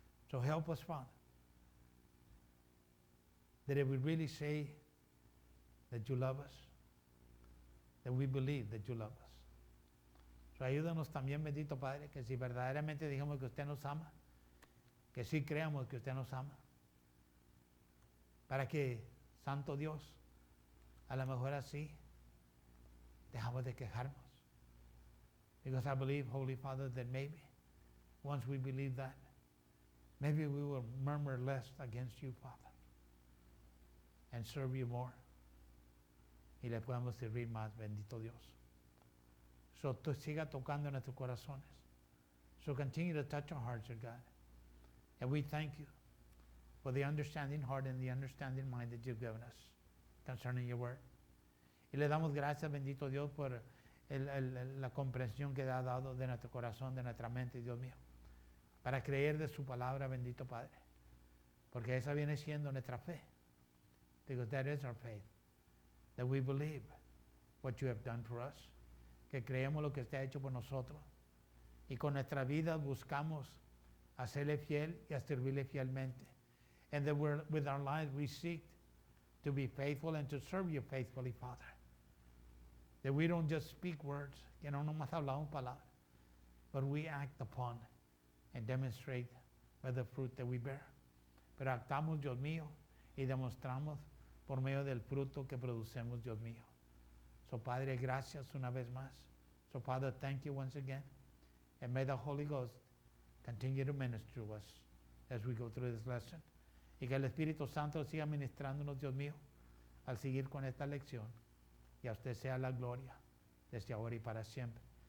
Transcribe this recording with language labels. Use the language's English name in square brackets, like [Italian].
[English] So help us, Father, that if we really say that you love us, that we believe that you love us. [Spanish] So ayúdanos también, bendito Padre, que si verdaderamente dijimos que usted nos ama, que sí creamos que usted nos ama, para que, Santo Dios, a lo mejor así dejamos de quejarnos. [English] Because I believe, Holy Father, that maybe once we believe that, maybe we will murmur less against you, Father, and serve you more. [Spanish] Y le podemos servir más, bendito Dios. So siga tocando nuestros corazones. [English] So continue to touch our hearts, oh God. And we thank you for the understanding heart and the understanding mind that you've given us concerning your word. [Spanish] Y le damos gracias, bendito Dios, por la comprensión que ha dado de nuestro corazón, de nuestra mente, Dios mío, para creer de su palabra, bendito Padre. Porque esa viene siendo nuestra fe. [English] Because that is our faith. That we believe what you have done for us. [Spanish] Que creemos lo que usted ha hecho por nosotros. Y con nuestra vida buscamos hacerle fiel y a servirle fielmente. [English] And that with our lives we seek to be faithful and to serve you faithfully, Father. That we don't just speak words, [Spanish] que no nomás hablamos palabras, [English] but we act upon and demonstrate by the fruit that we bear. [Spanish] Pero actuamos, Dios mío, y demostramos por medio del fruto que producemos, Dios mío. So, Padre, gracias una vez más. [English] So, Father, thank you once again. And may the Holy Ghost continue to minister to us as we go through this lesson. [Spanish] Y que el Espíritu Santo siga ministrándonos, Dios mío, al seguir con esta lección. Y a usted sea la gloria desde ahora y para siempre.